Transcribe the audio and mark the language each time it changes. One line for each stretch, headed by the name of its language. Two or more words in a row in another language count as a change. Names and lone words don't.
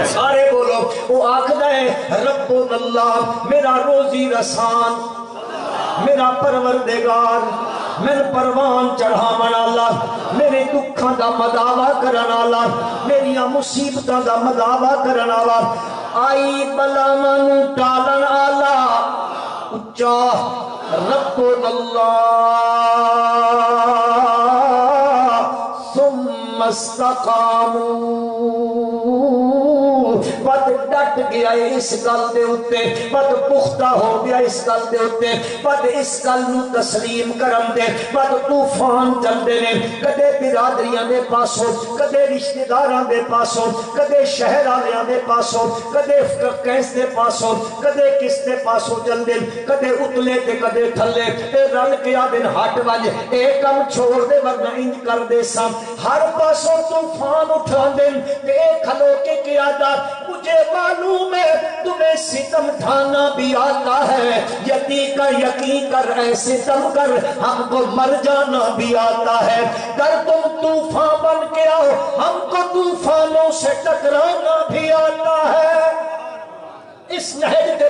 Punjabi: سارے بولو وہ آکھدا ہے رب اللہ میرا روزی رسان میرا پروردگار میرے پروان چڑھاون والا میرے دکھاں دا مداوا کرن والا میری مصیبتاں دا مداوا کرن والا آئی بلاواں نو ٹالن والا اچا رب اللہ
Arabic: ثم استقاموا
Punjabi: بد ڈٹ گیا اس گل دے اتے بد پختہ ہو گیا اس گل دے اتے بد اس گل نو تسلیم کرن دے بد طوفان چل دے نے کدے برادریاں دے پاسوں کدے رشتہ داراں دے پاسوں کدے شہر والیاں دے پاسوں کدے کیس دے پاسوں کدے کس دے پاسوں چل دے کدے اتلے تے کدے تھلے اے رل کے آ دن ہٹ وج اے کم چھوڑ دے ورنہ انج کر دے سام ہر پاسوں طوفان اٹھا دے تے کھلو کے کیا دا مجھے
Urdu: معلوم ہے تمہیں ستم ڈھانا بھی آتا ہے یتی کا یقین کر اے ستم کر ہم کو مر جانا بھی آتا ہے گر تم طوفان بن کے آؤ ہم کو طوفانوں سے ٹکرانا بھی آتا ہے اس نہج کے